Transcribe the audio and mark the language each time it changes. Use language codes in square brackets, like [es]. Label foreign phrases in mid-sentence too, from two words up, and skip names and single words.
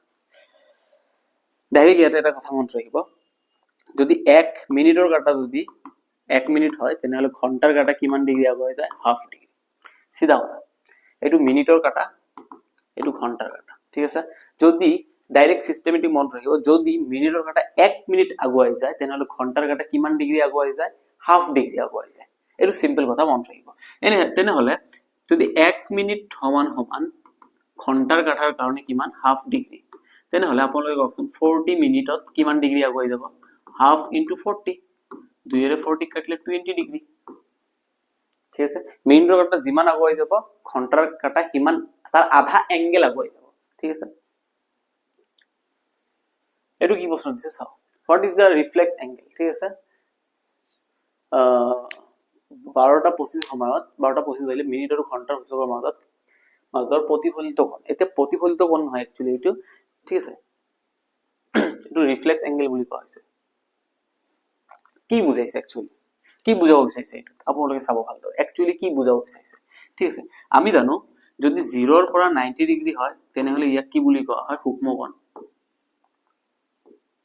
[as] যদি 1 মিনিটৰ কাটা যদি 1 মিনিট হয় তেনেহলে ঘন্টাৰ কাটা কিমান ডিগ্ৰী আগুৱাই যায় [en] half degree [as] সিধা কথা এইটো মিনিটৰ কাটা এইটো ঘন্টাৰ কাটা ঠিক আছে যদি [en] direct systematic [as] মনত ৰাখিব যদি মিনিটৰ কাটা 1 মিনিট আগুৱাই যায় তেনেহলে ঘন্টাৰ কাটা কিমান ডিগ্ৰী আগুৱাই যায় [en] half degree [as] আগুৱাই যায় এইটো সিম্পল কথা মনত ৰাখিব এনে তেনেহলে যদি 1 মিনিট সমান সমান ঘন্টাৰ কাটাৰ কাৰণে কিমান [en] half degree [as] তেনেহলে আপোনালোকে কওকচোন 40 মিনিটত কিমান ডিগ্ৰী আগুৱাই যাব হাফ into 40 2 এর 40 কাটলে 20 ডিগ্ৰী ঠিক আছে মিনিটৰ কাটা যিমান আগুৱাই যাব ঘন্টাৰ কাটা সিমান তাৰ আধা এঙ্গেল আগুৱাই যাব ঠিক আছে এটো কি প্রশ্ন দিছে চাও [en] what is the reflex angle [as] ঠিক আছে 12টা 25 সময়ত 12টা 25 হইলে মিনিট আৰু ঘন্টাৰ সূচকৰ মাজৰ প্ৰতিফলিত কোণ এতে প্ৰতিফলিত কোণ হয় একচুয়ালি এটো ঠিক আছে এটো [en] reflex angle [as] বুলি কোৱা হৈছে কি বুজাইছে একচুয়ালি কি বুজাব বিচাৰিছে এটো আপোনালোকে চাব ভালদৰে একচুয়ালি কি বুজাব বিচাৰিছে ঠিক আছে আমি জানো যদি 0 ৰ পৰা 90 ডিগ্ৰী হয় তেনেহলে ইয়াক কি বুলি কোৱা হয় সূক্ষ্ম কোণ